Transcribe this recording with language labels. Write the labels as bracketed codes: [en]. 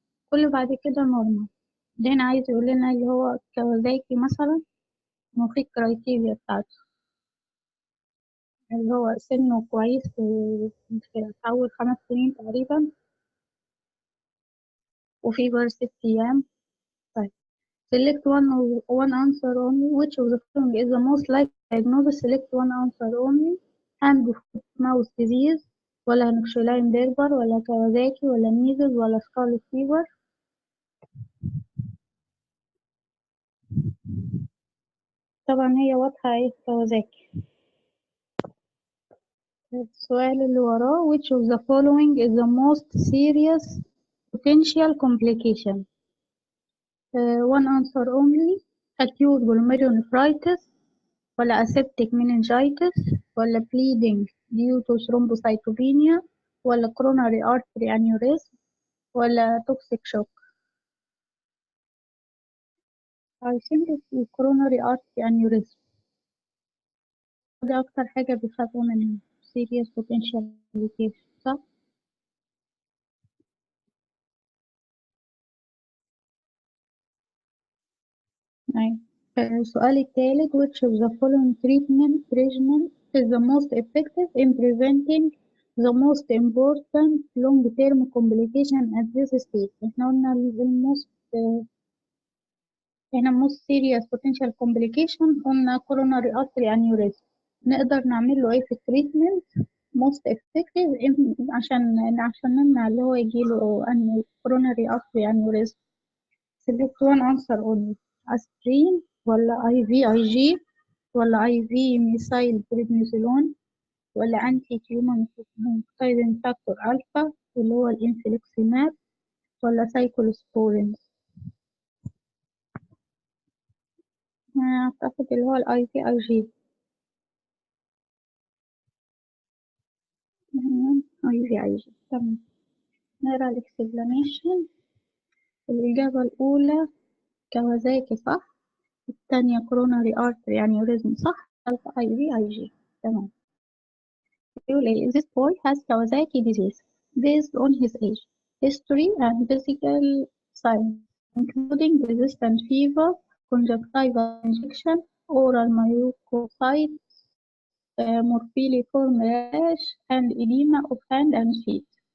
[ar] كل بعد كده نورمال. ده هنا عايز يقول لنا اللي هو كوزاكي مثلا وفي الكرايتيريا بتاعته اللي هو سنه كويس في أول 5 سنين تقريبا وفي بر 6 أيام. طيب [en] select one answer only. Which of the following is the most likely diagnosis? Select one answer only. hand foot mouth disease ولا Henoch Schonlein purpura ولا Kawasaki ولا measles ولا scarlet fever. [ar] طبعا هي واضحة ايه كوازاكي. السؤال اللي وراه [en] which of the following is the most serious potential complication. One answer only. acute glomerulonephritis ولا aseptic meningitis ولا bleeding due to thrombocytopenia ولا coronary artery aneurysm ولا toxic shock. I think it's coronary artery aneurysm. [ar] ده أكتر حاجة بيخافوا منها [en] serious potential complication، [ar] صح؟ أيوة. السؤال الثالث [en] which of the following treatment regimen is the most effective in preventing the most important long-term complication at this stage. [ar] احنا قلنا [en] most serious potential complication [ar] قلنا [en] coronary artery aneurysm. [ar] نقدر نعمل له ايه في التريتمنت [en] most effective [ar] عشان نمنع اللي هو يجيله [en] coronary artery aneurysm. select one answer only. aspirin ولا IVIG ولا IV methylprednisolone ولا anti tumor ميثايلين factor alpha اللي هو الإنفليكسيماب ولا سايكلوسبورين. [ar] أعتقد اللي هو IVIG. IVIG. تمام. نقرا الإكسبلانيشن. الإجابة الأولى كوازاكي صح، الثانية كوروناري أرتري أنيوريزم صح، الثالثة IVIG. تمام. [en] This boy has Kawasaki disease based on his age, history, and physical signs, including resistant fever, conjunctival injection, oral mucositis, morbilliform rash, and edema of hand and feet.